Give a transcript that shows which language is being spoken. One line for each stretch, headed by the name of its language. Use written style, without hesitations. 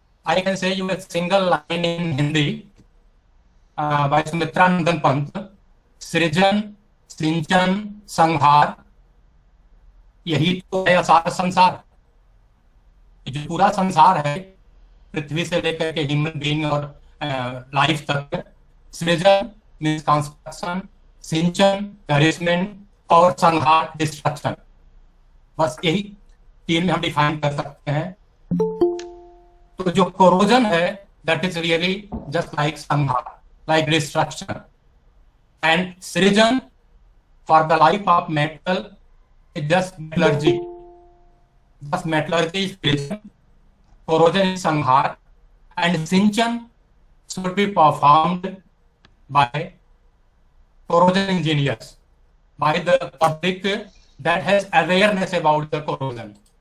English: I can say you a single line in Hindi by Sumitra Nandan Pant.
Hindi: सृजन, सिंचन, संहार, यही तो है असार संसार। जो पूरा संसार है पृथ्वी से लेकर के ह्यूमन बीइंग और लाइफ तक, सृजन मीन्स कंस्ट्रक्शन, सिंचन नरिशमेंट और संहार डिस्ट्रक्शन, बस यही तीन में हम डिफाइन कर सकते हैं। तो जो कोरोजन है
English: That is really just like sanhar, like destruction. And Srijan for the life of metal is just metallurgy. Thus metallurgy is Srijan, corrosion is Sanghar, and Sinchan should be performed by corrosion engineers, by the public that has awareness about the corrosion.